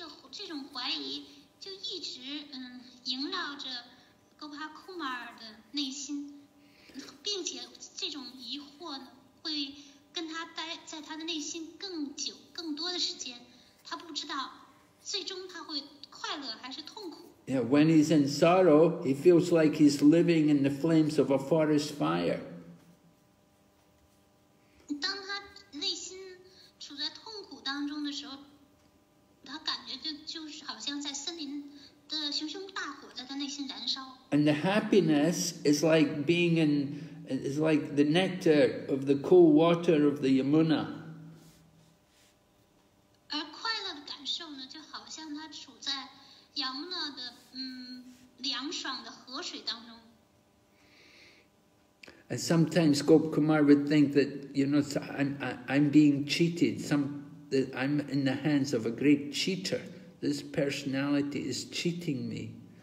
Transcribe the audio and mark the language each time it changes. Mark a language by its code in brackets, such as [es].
[zh] 这种怀疑就一直萦绕着 Gopakumar 的内心，并且这种疑惑呢会跟他待在他的内心更久、更多的时间。他不知道最终他会快乐还是痛苦。 [en] Yeah, when he's in sorrow, he feels like he's living in the flames of a forest fire. [zh] 当他内心处在痛苦当中的时候，他感觉就是好像在森林的熊熊大火在他内心燃烧。 [en] And the happiness is like is like the nectar of the cool water of the Yamuna. [zh] 而快乐的感受呢，就好像他处在雅穆纳的凉爽的河水当中。 [en] And sometimes Gopakumar would think that, I'm being cheated. That I'm in the hands of a great cheater. This personality is cheating me.